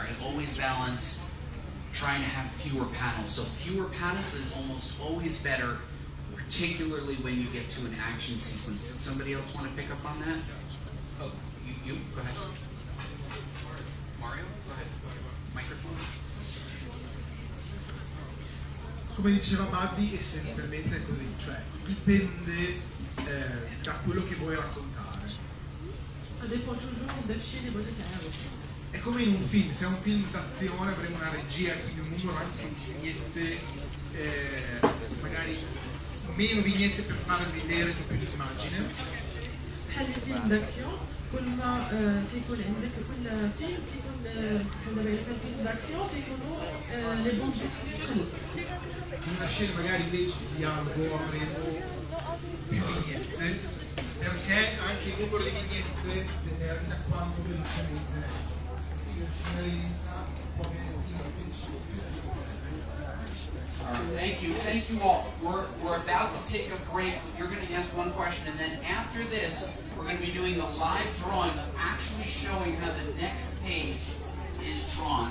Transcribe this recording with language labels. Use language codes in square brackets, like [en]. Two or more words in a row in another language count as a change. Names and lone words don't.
[en] I always balance trying to have fewer panels. So fewer panels is almost always better, particularly when you get to an action sequence. Did somebody else want to pick up on that? Oh, you go ahead. Mario, go ahead. Microphone. [it] Come diceva Babbi, essenzialmente è così, cioè dipende da quello che vuoi raccontare. È come in un film, se è un film d'azione avremo una regia, quindi un numero anche di vignette, magari meno vignette per far vedere di più l'immagine. [fr] film d'action [ar] كل ما كيكون عندك كل فيلم كيكون دابا إذا كان [fr] film d'action [ar] كيكونوا [fr] les bons gestes [ar] قليل. [it] In una scena magari invece di dialogo avremo più vignette, perché anche il numero di vignette determina quanto velocemente [en] Thank you all. We're about to take a break. You're going to ask one question, and then after this, we're going to be doing the live drawing of actually showing how the next page is drawn.